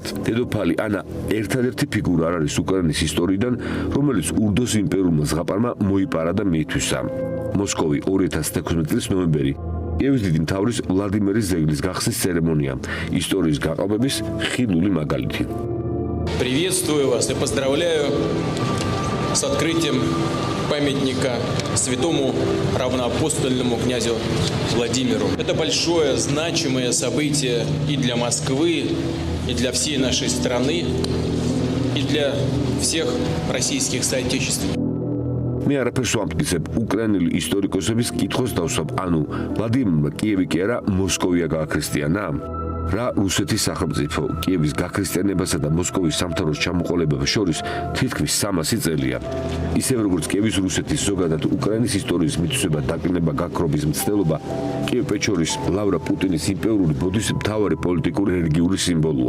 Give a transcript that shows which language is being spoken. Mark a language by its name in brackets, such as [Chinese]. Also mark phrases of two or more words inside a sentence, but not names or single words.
[Georgian] დედოფალი ანა ერთადერთი ფიგურა არ არის უკრაინის ისტორიიდან, რომელიც ურდოს იმპერიულმა ზღაპარმა მოიპარა და მიითვისა. მოსკოვი 2016 წლის ნოემბერი. კიევის დიდი მთავრის ვლადიმირის ზეგლის გახსნის ცერემონია. ისტორიის გაყალბების ხილული მაგალითი. [Russian] Приветствую вас и поздравляю с открытием памятника святому равноапостольному князю Владимиру. Это большое, значимое событие и для Москвы, и для всей нашей страны, и для всех российских соотечественников. [Georgian] მე არაფერს ვამტკიცებ უკრაინელი ისტორიკოსების კითხოს დავსვამ, ანუ ვლადიმირმა კიევი კი არა მოსკოვია გააქრისტიანა? რა რუსეთის სახელმწიფო კიევის გაქრისტიანებასა და მოსკოვის სამთავროს ჩამოყალიბებას შორის თითქმის 300 წელია. ისევე როგორც კიევის რუსეთის ზოგადად უკრაინის ისტორიის მითვისება დაკნინება გაქრობის მცდელობა კიევ-პეჩორის ლავრა პუტინის იმპერიული ბოდის მთავარი პოლიტიკური რელიგიური სიმბოლოა.